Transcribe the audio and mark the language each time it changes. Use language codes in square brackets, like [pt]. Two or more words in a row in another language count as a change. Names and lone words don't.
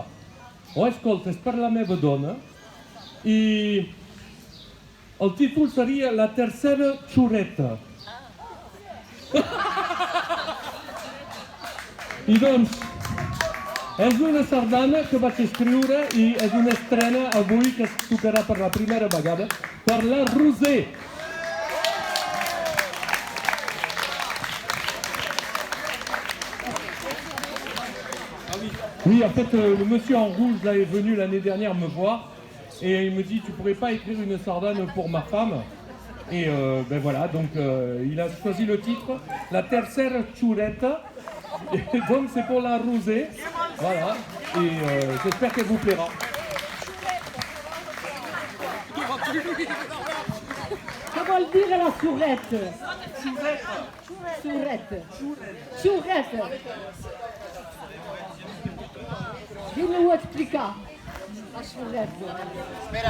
[ca] Oh, escolta, és per la meva dona i el títol seria La tercera xurreta. I doncs, és una sardana que vaig escriure i és una estrena avui que es tocarà per la primera vegada per la Roser. [fr] Oui, en fait, le monsieur en rouge là est venu l'année dernière me voir et il me dit: tu pourrais pas écrire une sardane pour ma femme? Et ben voilà, donc il a choisi le titre La tercera churreta. Et donc c'est pour la Rosée, voilà, et j'espère qu'elle vous plaira. [ca] Que vol dir la xurreta? Xurreta. Xurreta. Vine-ho a explicar, la xurreta.